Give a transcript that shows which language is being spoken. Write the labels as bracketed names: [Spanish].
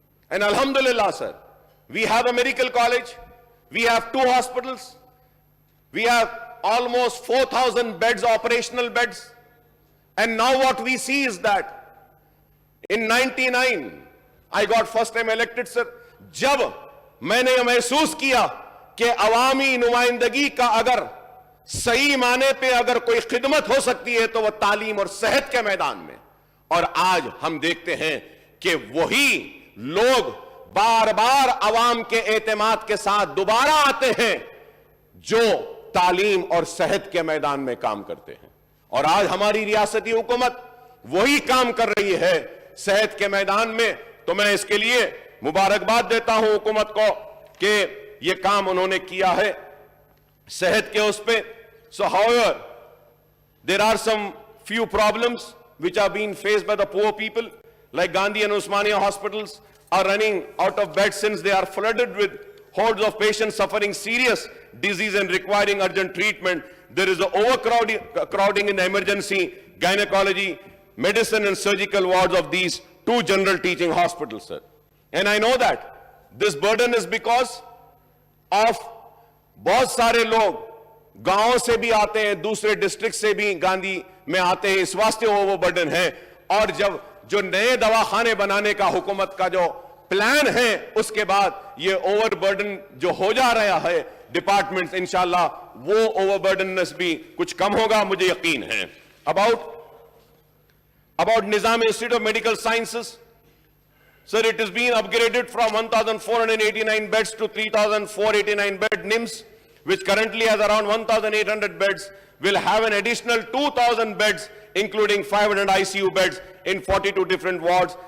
[English] And Alhamdulillah, sir, we have a medical college, we have 2 hospitals, we have almost 4,000 beds, operational beds. And now what we see is that in 99, I got first time elected, sir. [Hindi] जब मैंने ये महसूस किया कि अवामी नुमाइंदगी का अगर सही माने पे अगर कोई खिदमत हो सकती है तो वह तालीम और सेहत के मैदान में, और आज हम देखते हैं कि वही लोग बार बार अवाम के एतमाद के साथ दोबारा आते हैं जो तालीम और सेहत के मैदान में काम करते हैं. और आज हमारी रियासती हुकूमत वही काम कर रही है सेहत के मैदान में. तो मैं इसके लिए मुबारकबाद देता हूं हुकूमत को कि ये काम उन्होंने किया है सेहत के उस पे. [English] So however, there are some few problems which are being faced by the poor people, like Gandhi and Osmania hospitals are running out of beds since they are flooded with hordes of patients suffering serious disease and requiring urgent treatment. There is an overcrowding in the emergency, gynecology, medicine and surgical wards of these 2 general teaching hospitals, sir. And I know that this burden is because of [Hindi] बहुत सारे लोग गांव से भी आते हैं, दूसरे district से भी गांधी में आते हैं, इस वास्ते वो बर्डन है. और जब जो नए दवाखाने बनाने का हुकूमत का जो प्लान है उसके बाद ये ओवरबर्डन जो हो जा रहा है डिपार्टमेंट्स, इंशाल्लाह वो ओवरबर्डननेस भी कुछ कम होगा, मुझे यकीन है. [English] About Nizam Institute of Medical Sciences, sir, it is being upgraded from 1,489 beds to 3,489 bed. NIMS, which currently has around 1,800 beds, will have an additional 2,000 beds, including 500 ICU beds in 42 different wards.